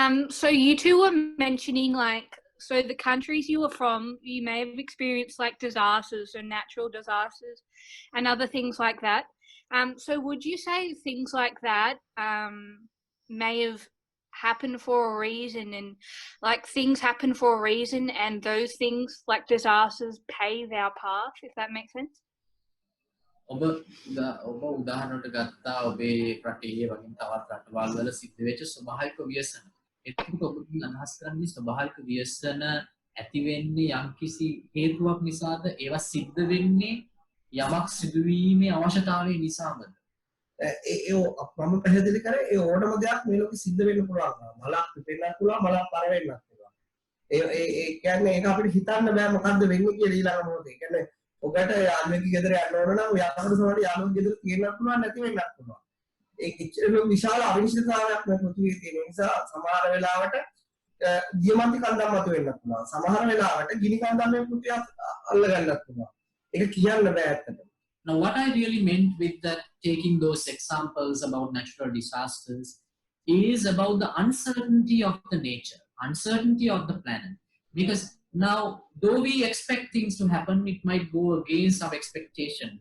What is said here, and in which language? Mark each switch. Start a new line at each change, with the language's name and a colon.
English: So you two were mentioning so the countries you were from, you may have experienced disasters and natural disasters and other things like that. So would you say things like that may have happened for a reason, and things happen for a reason, and those things like disasters pave our path, if that makes sense?
Sinhala: ඔබ උදාහරණයක් ගත්තා ඔබේ රටේ වගේ තවත් රටවල් වල සිද්ධ වෙච්ච ස්වභාවික ව්‍යසන. එතකොට ඔබකින් අදහස් කරන්නේ ස්වභාවික ව්‍යසන ඇති වෙන්නේ යම්කිසි හේතුවක් නිසාද? ඒවා සිද්ධ වෙන්නේ යමක් සිදුවීමේ අවශ්‍යතාවය නිසාමද? මම පැහැදිලි කරේ ඒ ඕනම දෙයක් මේ ලෝකෙ සිද්ධ වෙන්න පුළුවන්. මලක් පිපෙන්නත් පුළුවන්, මලක් පර වෙන්නත් පුළුවන්. ඒ කියන්නේ ඒක අපිට හිතන්න බෑ මොකද්ද වෙන්නේ කියලා ඊළඟ මොහොතේ. ඒ කියන්නේ ඔබට යාළුවෙක් ගෙදර යන්න ඕන නම් යාළුවෝ සමහර යාළුවෝ ගෙදර තියෙන්නත් පුළුවන් නැති වෙන්නත් පුළුවන්. ඒක ඉච්චර විශාල අවිනිශ්චිතතාවයක් මේ පෘථිවියේ තියෙන නිසා සමහර වෙලාවට දියමන්ති කන්දක් මත වෙන්නත් පුළුවන්. සමහර වෙලාවට ගිනි කන්දක් මේ පෘථිවිය අල්ල ගන්නත් පුළුවන්. ඒක කියන්න බෑ ඇත්තට.
English: Now what I really meant with that, taking those examples about natural disasters, is about the uncertainty of the nature, uncertainty of the planet. Because now, though we expect things to happen, it might go against our expectation.